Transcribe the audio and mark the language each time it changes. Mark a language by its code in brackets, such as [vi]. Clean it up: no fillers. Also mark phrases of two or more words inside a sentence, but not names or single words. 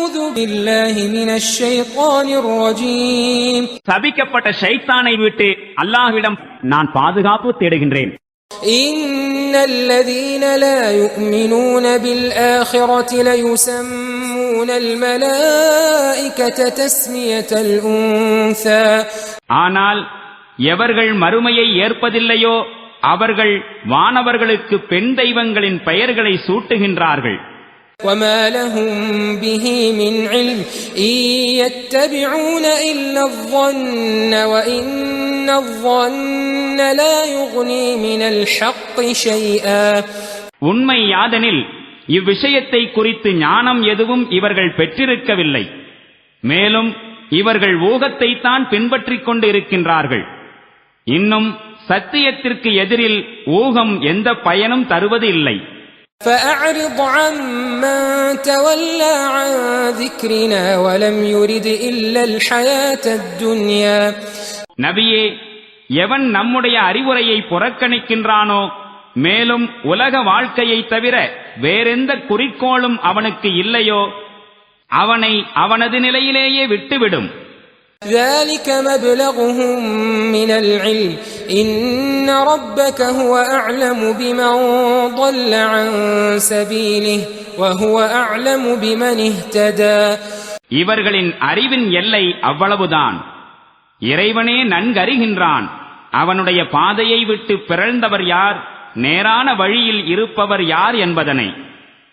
[ar] بالله من الشيطان الرجيم [ta] சபிக்கப்பட்ட ஷைத்தானை விட்டு அல்லாஹ்விடம் நான் பாதுகாப்பு தேடுகின்றேன். [ar] إن الذين لا يؤمنون بالآخرة ليسمون الملائكة تسمية الأنثى [ta] ஆனால் எவர்கள் மறுமையை ஏற்பதில்லையோ அவர்கள் வானவர்களுக்கு பெண் தெய்வங்களின் பெயர்களை சூட்டுகின்றார்கள். [ar] وما لهم به من علم إن يتبعون إلا الظن وإن الظن لا يغني من الحق شيئا. [ta] உண்மை யாதெனில் இவ்விஷயத்தை குறித்து ஞானம் எதுவும் இவர்கள் பெற்றிருக்கவில்லை. மேலும் இவர்கள் ஊகத்தை தான் பின்பற்றிக் கொண்டு இருக்கின்றார்கள். இன்னும் சத்தியத்திற்கு எதிரில் ஊகம் எந்த பயனும் தருவது இல்லை. [ar] فأعرض عمن تولى عن ذكرنا ولم يرد إلا الحياة الدنيا. [ta] நபியே, எவன் நம்முடைய அறிவுரையை புறக்கணிக்கின்றானோ மேலும் உலக வாழ்க்கையை தவிர வேறெந்த குறிக்கோளும் அவனுக்கு இல்லையோ அவனை அவனது நிலையிலேயே விட்டுவிடும். [ar] ذلك مبلغهم من العلم إن ربك هو أعلم بمن ضل عن سبيله وهو أعلم بمن اهتدى. [ta] இவர்களின் அறிவின் எல்லை அவ்வளவுதான். இறைவனே நன்கறிகின்றான் அவனுடைய பாதையை விட்டு பிறழ்ந்தவர் யார், நேரான வழியில் இருப்பவர் யார் என்பதனை.